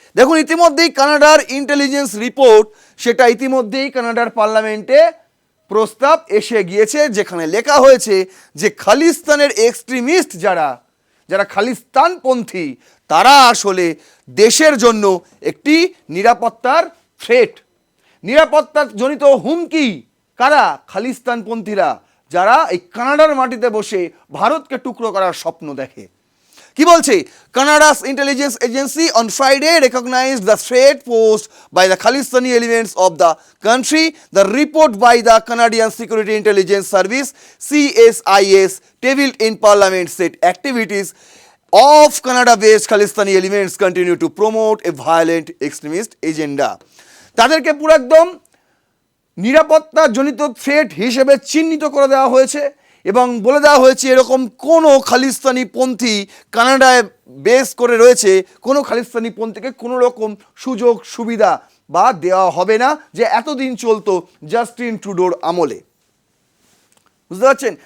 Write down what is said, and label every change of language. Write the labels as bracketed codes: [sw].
[bn] দেখুন, ইতিমধ্যেই কানাডার ইন্টেলিজেন্স রিপোর্ট, সেটা ইতিমধ্যেই কানাডার পার্লামেন্টে প্রস্তাব এসে গিয়েছে, যেখানে লেখা হয়েছে যে খালিস্তানের এক্সট্রিমিস্ট যারা খালিস্তানপন্থী, তারা আসলে দেশের জন্য একটি নিরাপত্তার থ্রেট, নিরাপত্তাজনিত হুমকি। কারা? খালিস্তানপন্থীরা, যারা এই কানাডার মাটিতে বসে ভারতকে টুকরো করার স্বপ্ন দেখে। কি বলছে? [en] Canada's intelligence agency on Friday recognised the threat posed by the Khalistani elements of the country. The report by the Canadian security intelligence service CSIS tabled in parliament said activities of Canada-based Khalistani elements continue to promote a violent extremist agenda. [bn] তাদেরকে পুরো একদম নিরাপত্তাজনিত threat হিসেবে চিহ্নিত করে দেওয়া হয়েছে এবং বলে দেওয়া হয়েছে এরকম কোনো খালিস্তানি পন্থী কানাডায় বেস করে রয়েছে, কোনো খালিস্তানি পন্থীকে কোনো রকম সুযোগ সুবিধা বা দেওয়া হবে না, যে এতদিন চলতো জাস্টিন ট্রুডোর আমলে। বুঝতে পারছেন?